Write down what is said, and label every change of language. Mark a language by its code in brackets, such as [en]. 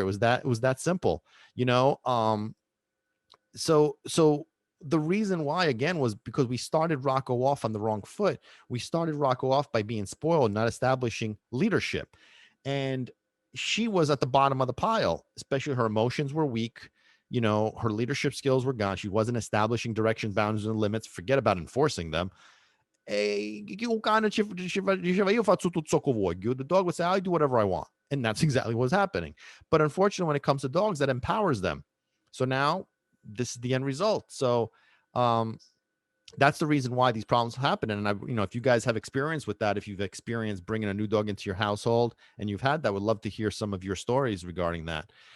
[en] It was that simple. You know, so the reason why, again, was because we started Rocco off on the wrong foot. We started Rocco off by being spoiled, not establishing leadership. And she was at the bottom of the pile, especially her emotions were weak. Her leadership skills were gone. She wasn't establishing direction, boundaries, and limits. Forget about enforcing them. [it] O cane diceva, io faccio tutto ciò che voglio. [en] The dog would say, I do whatever I want. And that's exactly what's happening. But unfortunately, when it comes to dogs, that empowers them. So now this is the end result. So um, that's the reason why these problems happen. And if you guys have experience with that, if you've experienced bringing a new dog into your household and you've had that, would love to hear some of your stories regarding that.